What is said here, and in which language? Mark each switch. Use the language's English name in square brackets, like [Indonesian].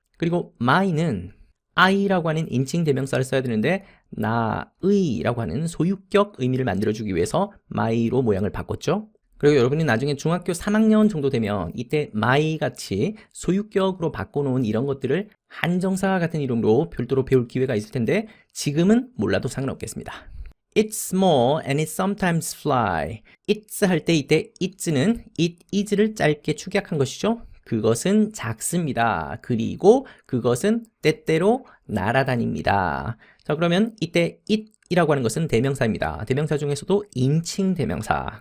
[Korean] 그리고 my는 I라고 하는 인칭 대명사를 써야 되는데 나의라고 하는 소유격 의미를 만들어주기 위해서 my로 모양을 바꿨죠. 그리고 여러분이 나중에 중학교 3학년 정도 되면 이때 my 같이 소유격으로 바꿔놓은 이런 것들을 한정사 같은 이름으로 별도로 배울 기회가 있을 텐데 지금은 몰라도 상관없겠습니다. [English] It's small and it sometimes fly. [Korean] It's 할 때 이때 it는 it is를 짧게 축약한 것이죠. 그것은 작습니다. 그리고 그것은 때때로 날아다닙니다. 자, 그러면 이때 it이라고 하는 것은 대명사입니다. 대명사 중에서도 인칭 대명사.